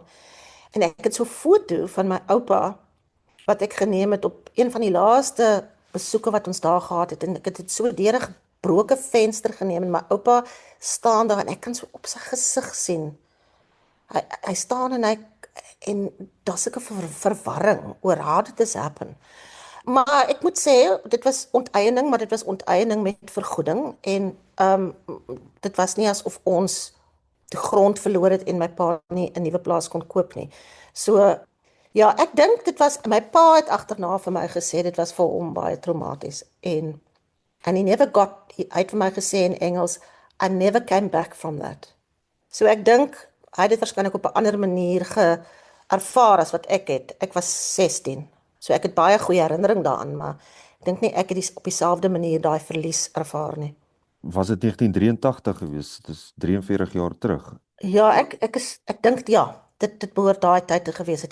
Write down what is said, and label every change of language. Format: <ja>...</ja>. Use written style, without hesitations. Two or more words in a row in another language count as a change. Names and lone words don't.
<af>En ek het so 'n foto van my oupa wat ek geneem het op een van die laaste besoeke wat ons daar gehad het en ek het dit so deur 'n gebroke venster geneem en my oupa staan daar en ek kan so op sy gesig sien. Hy staan en daar's 'n verwarring oor</af> <en>how did this happen.</en> <af>Maar ek moet sê, dit was onteiening, maar dit was onteiening met vergoeding en dit was nie asof ons die grond verloor het en my pa nie 'n nuwe plaas kon koop nie. So ja, ek dink dit was my pa het agterna vir my gesê dit was vir hom baie traumaties en</af> <en>he never</en> <af>hy het vir my gesê in Engels</af> <en>I never came back from that.</en> <af>So ek dink hy het dit waarskynlik op 'n ander manier ervaar as wat ek het. Ek was 16. So ek het baie goeie herinnering daaraan, maar ek dink nie ek het op dieselfde manier daai verlies ervaar nie. Was dit 1983 gewees? Dis 43 jaar terug. Ja, ek dink ja, dit behoort daai tyd te gewees het.</af>